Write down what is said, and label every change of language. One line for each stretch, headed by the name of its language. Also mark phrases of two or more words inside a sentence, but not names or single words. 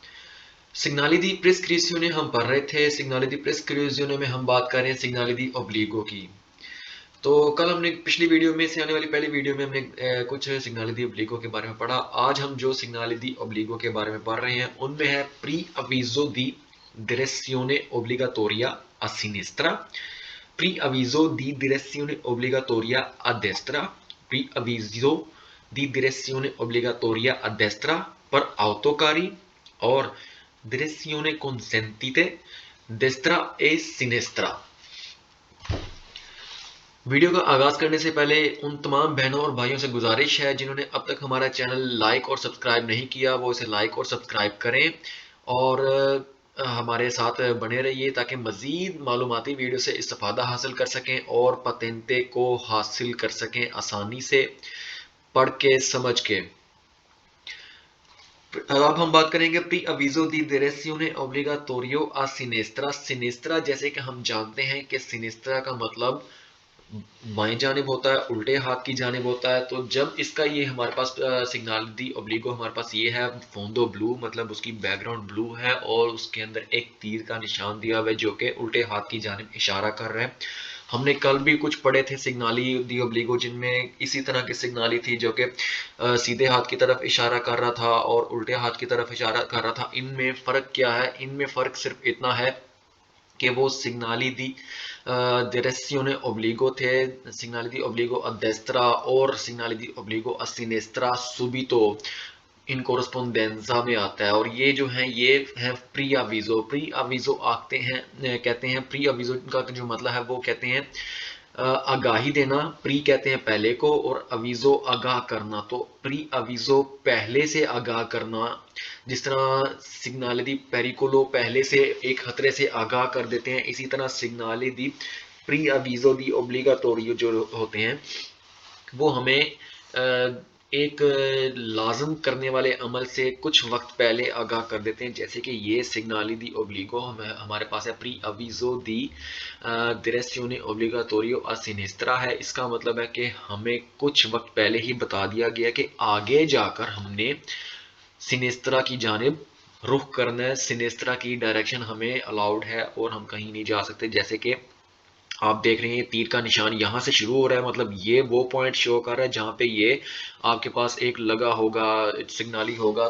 Italian: segnali di prescrizione
Urdu: ہم پڑھ رہے تھے.
Italian: segnali di prescrizione
Urdu: میں ہم بات کر رہے ہیں
Italian: segnali di obbligo
Urdu: کی. تو کل ہم نے پچھلی ویڈیو میں سے آنے والی پہلی ویڈیو میں ہم نے کچھ
Italian: segnali di obbligo
Urdu: کے بارے میں پڑھا. آج ہم جو
Italian: segnali di obbligo
Urdu: کے بارے میں پڑھ رہے ہیں ان میں ہے
Italian: preavviso di direzione obbligatoria a sinistra, preavviso di direzione obbligatoria a destra, preavviso di direzione obbligatoria a destra per autocari
Urdu: اور
Italian: direzione consentite destra e sinistra।
Urdu: ویڈیو کا آغاز کرنے سے پہلے ان تمام بہنوں اور بھائیوں سے گزارش ہے جنہوں نے اب تک ہمارا چینل لائک اور سبسکرائب نہیں کیا، وہ اسے لائک اور سبسکرائب کریں اور ہمارے ساتھ بنے رہیے تاکہ مزید معلوماتی ویڈیو سے استفادہ حاصل کر سکیں اور पतेंते کو حاصل کر سکیں آسانی سے پڑھ کے سمجھ کے। اب ہم بات کریں گے
Italian: preavviso di direzione obbligatorio a sinistra.
Urdu: सिनेस्त्रा جیسے کہ ہم جانتے ہیں کہ सिनेस्त्रा کا مطلب بائیں جانب ہوتا ہے، الٹے ہاتھ کی جانب ہوتا ہے। تو جب اس کا یہ ہمارے پاس
Italian: segnale di obbligo
Urdu: ہمارے پاس یہ ہے
Italian: fondo blu,
Urdu: مطلب اس کی بیک گراؤنڈ بلو ہے اور اس کے اندر ایک تیر کا نشان دیا ہوا ہے جو کہ الٹے ہاتھ کی جانب اشارہ کر رہا ہے. ہم نے کل بھی کچھ پڑھے تھے
Italian: segnali di obbligo
Urdu: جن میں اسی طرح کی सिग्नाली تھی جو کہ سیدھے ہاتھ کی طرف اشارہ کر رہا تھا اور الٹے ہاتھ کی طرف اشارہ کر رہا تھا। ان میں فرق کیا ہے؟ ان میں فرق صرف اتنا ہے کہ وہ
Italian: segnali di direzione obbligo
Urdu: تھے,
Italian: segnali di obbligo a destra
Urdu: اور
Italian: segnali di obbligo a sinistra subito in corrispondenza
Urdu: میں آتا ہے. اور یہ جو ہے یہ ہے प्री अवीजो۔ प्री अवीजो آتے ہیں، کہتے ہیں प्री अवीजो کا جو مطلب ہے وہ کہتے ہیں آگاہی دینا। प्री کہتے ہیں پہلے کو اور अवीजो آگاہ کرنا। تو प्री अवीजो پہلے سے آگاہ کرنا، جس طرح
Italian: segnale di pericolo
Urdu: پہلے سے ایک خطرے سے آگاہ کر دیتے ہیں، اسی طرح
Italian: segnale di preavviso di obbligatorio
Urdu: جو ہوتے ہیں وہ ہمیں ایک لازم کرنے والے عمل سے کچھ وقت پہلے آگاہ کر دیتے ہیں. جیسے کہ یہ
Italian: segnali di obbligo
Urdu: ہمارے پاس ہے
Italian: preavviso di direzione obbligatorio a sinistra
Urdu: ہے. اس کا مطلب ہے کہ ہمیں کچھ وقت پہلے ہی بتا دیا گیا کہ آگے جا کر ہم نے सिनेस्त्रा کی جانب رخ کرنا ہے। सिनेस्त्रा کی ڈائریکشن ہمیں الاؤڈ ہے اور ہم کہیں نہیں جا سکتے। جیسے کہ آپ دیکھ رہے ہیں تیر کا نشان یہاں سے شروع ہو رہا ہے، مطلب یہ وہ پوائنٹ شو کر رہا ہے جہاں پہ یہ آپ کے پاس ایک لگا ہوگا، सिग्नाली ہوگا।